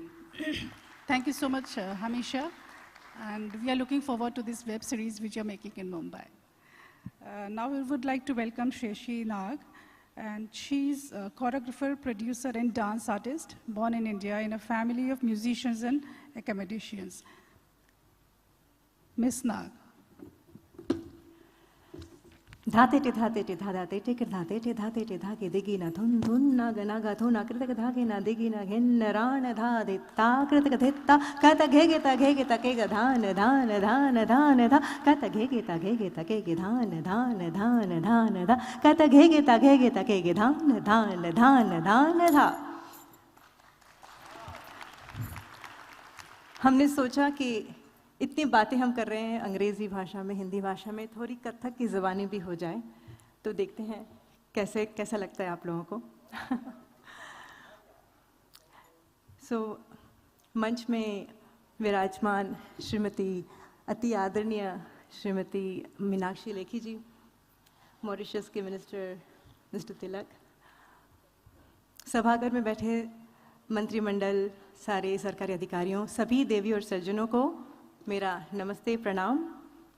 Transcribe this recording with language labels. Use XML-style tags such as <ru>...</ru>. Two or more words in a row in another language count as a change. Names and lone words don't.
<en>Thank you so much, Hamisha. And we are looking forward to this web series which you're making in Mumbai. Now we would like to welcome Sheshi Nag. And she's a choreographer, producer, and dance artist, born in India in a family of musicians and academicians. Miss Nag. धाते टे धाते टे धा धाते टे कर धाते टे धाके देगी ना धुन धुन ना गना गा धुना कृतक धागे ना देगी ना घेन राण धा देता कृतक धेता कहता घेगे ता के गा धान धान धान धान धा कहता घेगे ता के गे धान धान धान धान धा कहता घेगे ता के गे धान धान धान धान धा.</en> <hi>हमने सोचा कि इतनी बातें हम कर रहे हैं अंग्रेज़ी भाषा में, हिंदी भाषा में, थोड़ी कथक की ज़बानी भी हो जाए तो देखते हैं कैसा लगता है आप लोगों को. मंच में विराजमान श्रीमती अति आदरणीय श्रीमती मीनाक्षी लेखी जी, मॉरिशस के</hi> <en>minister Mister</en> <hi>तिलक, सभागार में बैठे मंत्रिमंडल, सारे सरकारी अधिकारियों, सभी देवी और सज्जनों को मेरा नमस्ते प्रणाम.</hi>